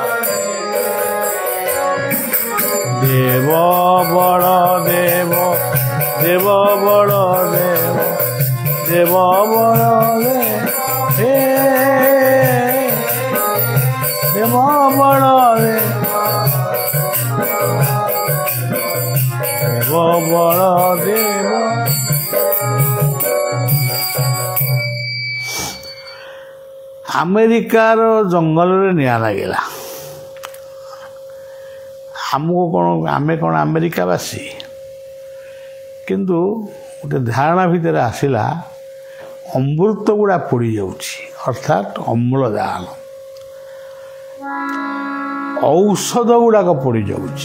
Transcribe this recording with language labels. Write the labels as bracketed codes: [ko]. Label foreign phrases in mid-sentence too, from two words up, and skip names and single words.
[or] দেব বলদেব দেব বলদেব দেব বলদেব হে দেব বলদেব দেব বলদেব। ଆମେରିକାର ଜଙ୍ଗଲରେ ନିଆଁ ଲାଗିଲା। ଆମକୁ କ'ଣ ଆମେ କ'ଣ ଆମେରିକାବାସୀ, କିନ୍ତୁ ଗୋଟେ ଧାରଣା ଭିତରେ ଆସିଲା ଅମୃତ ଗୁଡ଼ା ପୋଡ଼ିଯାଉଛି, ଅର୍ଥାତ୍ ଅମ୍ଳଜାନ ଔଷଧ ଗୁଡ଼ାକ ପୋଡ଼ିଯାଉଛି।